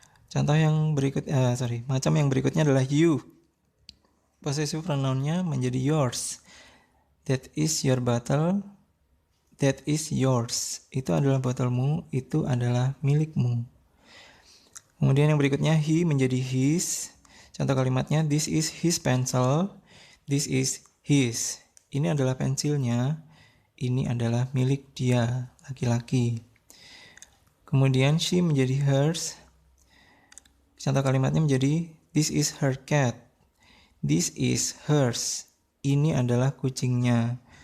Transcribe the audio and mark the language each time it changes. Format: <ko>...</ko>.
<id>Contoh yang macam yang berikutnya adalah you. Possessive pronounnya menjadi yours.</id> <en>That is your bottle. That is yours.</en> <id>Itu adalah botolmu, itu adalah milikmu. Kemudian yang berikutnya he menjadi his. Contoh kalimatnya,</id> <en>this is his pencil. This is his.</en> <id>Ini adalah pensilnya. Ini adalah milik dia, laki-laki. Kemudian she menjadi hers. Contoh kalimatnya menjadi</id> <en>this is her cat. This is hers.</en> <id>Ini adalah kucingnya.</id>